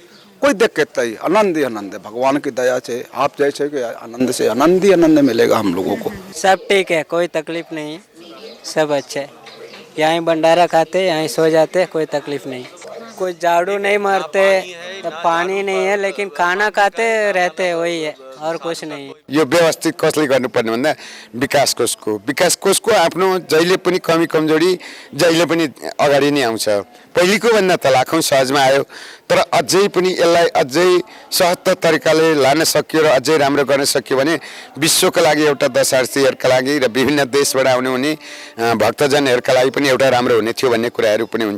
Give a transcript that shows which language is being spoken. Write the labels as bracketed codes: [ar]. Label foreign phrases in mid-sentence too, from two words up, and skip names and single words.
[hi] कोई दिक्कत नहीं, आनंद ही आनंद है। भगवान की दया से आप जैसे कि आनंद से आनंद ही आनंद मिलेगा हम लोगों को। सब ठीक है, कोई तकलीफ नहीं है, सब अच्छा है। यहाँ भंडारा खाते, यहाँ सो जाते, कोई तकलीफ नहीं। कोई झाड़ू नहीं मारते, पानी नहीं है, लेकिन खाना खाते रहते, वही है, और कुछ नहीं। [ne] यो व्यवस्थित कसले गर्नुपर्ने भन्दा विकास कोषको आफ्नो जहिले पनि कमी कमजोरी जहिले पनि अगाडि नै आउँछ। पहिलेको भन्दा त लाखौं सहजमा आयो, तर अझै पनि यसलाई अझै सहज तरिकाले लान सकियो र अझै राम्रो गर्न सकियो भने विश्वका लागि एउटा दर्शनार्थीहरूका लागि र विभिन्न देशबाट आउने हुने भक्तजनहरूका लागि पनि एउटा राम्रो हुने थियो भन्ने कुराहरू पनि हुन्छ।